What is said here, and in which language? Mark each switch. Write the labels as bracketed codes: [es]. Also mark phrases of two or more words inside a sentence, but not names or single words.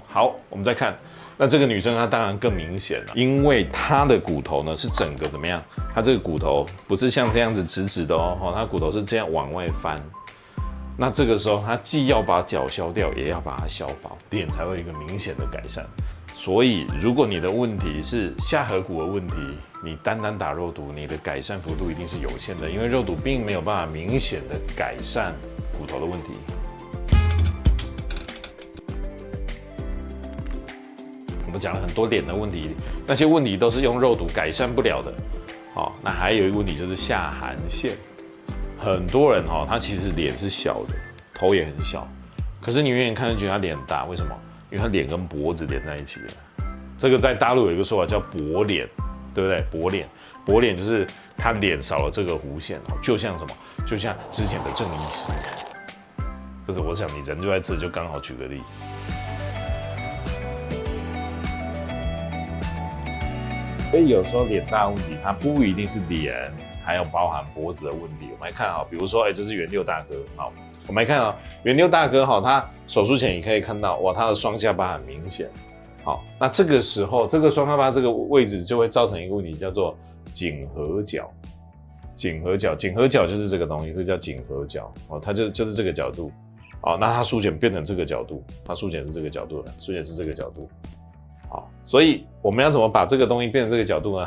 [zh] 好，我們再看，那這個女生她當然更明顯了，因為她的骨頭呢是整個怎麼樣？她這個骨頭不是像這樣子直直的哦，她骨頭是這樣往外翻。那這個時候，她既要把角削掉，也要把它削薄，臉才會有一個明顯的改善。所以，如果你的問題是下頜骨的問題，你單打肉毒，你的改善幅度一定是有限的，因為肉毒並沒有辦法明顯的改善骨頭的問題。我們講了很多臉的問題，那些問題都是用肉毒改善不了的。好，那還有一個問題就是下頜線。很多人他其實臉是小的，頭也很小，可是你遠遠看就覺得他臉很大，為什麼？因為他臉跟脖子連在一起了。這個在大陸有一個說法叫薄臉，對不對？薄臉就是他臉少了這個弧線，就像什麼？就像之前的鄭醫師。不是，我想你人就在這，就剛好舉個例。所以有時候臉大的問題，它不一定是臉，還有包含脖子的問題。我們來看哈，比如說，這是元六大哥，好，我們來看啊，元六大哥哈，他手術前你可以看到，哇，他的雙下巴很明顯。好，那這個時候，這個雙下巴這個位置就會造成一個問題，叫做頸合角。頸合角就是這個東西，這個叫頸合角哦，它就是這個角度。哦，那他術前變成這個角度，他術前是這個角度了，術前是這個角度。好，所以我們要怎麼把這個東西變成這個角度呢？